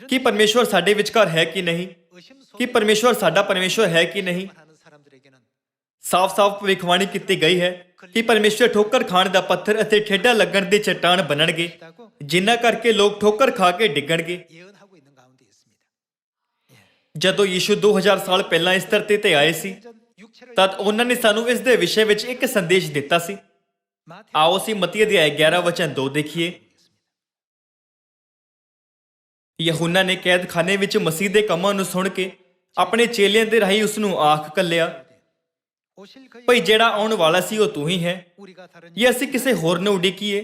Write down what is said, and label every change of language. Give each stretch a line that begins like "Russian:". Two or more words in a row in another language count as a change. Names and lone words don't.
Punjabi: ਕੀ ਪਰਮੇਸ਼ਵਰ ਸਾਡੇ ਵਿਚਕਾਰ ਹੈ ਕਿ ਨਹੀਂ?
Korean: 의심스러운
Punjabi: ਕੀ ਪਰਮੇਸ਼ਵਰ ਸਾਡਾ ਪਰਮੇਸ਼ਵਰ ਹੈ ਕਿ ਨਹੀਂ?
Korean: 하는 사람들에게는
Punjabi: ਸਾਫ਼-ਸਾਫ਼ ਭਵਿੱਖਬਾਣੀ ਕੀਤੀ ਗਈ ਹੈ ਕਿ ਪਰਮੇਸ਼ਵਰ ਠੋਕਰ ਖਾਣ ਦਾ ਪੱਥਰ ਅਤੇ ਠੇਡਾ ਲੱਗਣ ਦੀ ਚੱਟਾਨ ਬਣਨਗੇ,
Korean: 있다고
Punjabi: ਜਿਨ੍ਹਾਂ ਕਰਕੇ ਲੋਕ ਠੋਕਰ ਖਾ ਕੇ ਡਿੱਗਣਗੇ।
Korean: 예언하고 있는 가운데 있습니다.
Punjabi: ਜਦੋਂ ਯੀਸ਼ੂ 2000 ਸਾਲ ਪਹਿਲਾਂ ਇਸ ਧਰਤੀ ਤੇ ਆਏ ਸੀ
Korean: 전 육체를
Punjabi: ਤਦ ਉਹਨਾਂ ਨੇ ਸਾਨੂੰ ਇਸ ਦੇ ਵਿਸ਼ੇ ਵਿੱਚ ਇੱਕ ਸੰਦੇਸ਼ ਦਿੱਤਾ ਸੀ।
Korean: 마태
Punjabi: ਆਓ ਅਸੀਂ ਮਤੀ ਅਧਿਆਇ 11 ਵਚਨ 2 ਦੇਖੀਏ। ਯਹੂਨਾ ਨੇ ਕੈਦਖਾਨੇ ਵਿੱਚ ਮਸੀਹ ਦੇ ਕੰਮਾਂ ਨੂੰ ਸੁਣ ਕੇ ਆਪਣੇ ਚੇਲਿਆਂ ਦੇ ਰਾਹੀਂ ਉਸ ਨੂੰ ਆਖ ਕੱਲਿਆ, ਭਈ ਜਿਹੜਾ ਆਉਣ ਵਾਲਾ ਸੀ ਉਹ ਤੂੰ ਹੀ ਹੈ ਜਾਂ ਅਸੀਂ ਕਿਸੇ ਹੋਰ ਨੂੰ ਉਡੀਕੀਏ?